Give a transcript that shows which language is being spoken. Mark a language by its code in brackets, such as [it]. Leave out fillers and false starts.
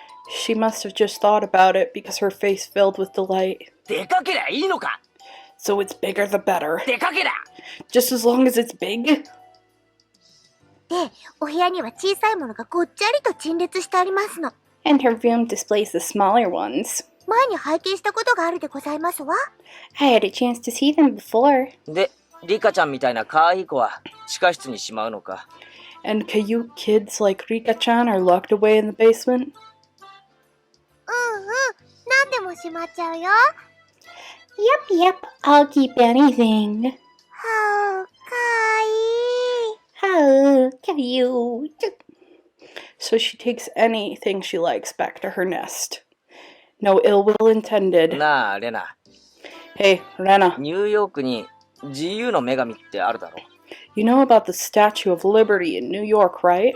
[en] She must have just thought about it because her face filled with delight. [ja] でかけりゃいいのか？ [en] So it's bigger the better. [ja] でかけりゃ [en] Just as long as it's big? [ja] で、お部屋には小さいものがごっちゃりと陳列してありますの [en] And her room displays the smaller ones. [ja] 前に拝見したことがあるでございますわ [en] I had a chance to see them before. [ja] で、リカちゃんみたいな可愛い子は地下室にしまうのか。 [en] And cute kids like Rika-chan are locked away in the basement? [ja] 何でもしまっちゃうよ [en] Yep, I'll keep anything. [ja] はかいい [en] Oh, cute. So she takes anything she likes back to her nest. No ill will intended. [ja] なあ、レナ。 [en] Hey, Rena, [ja] ニューヨークに自由の女神ってあるだろ。 [en] you know about the Statue of Liberty in New York, right?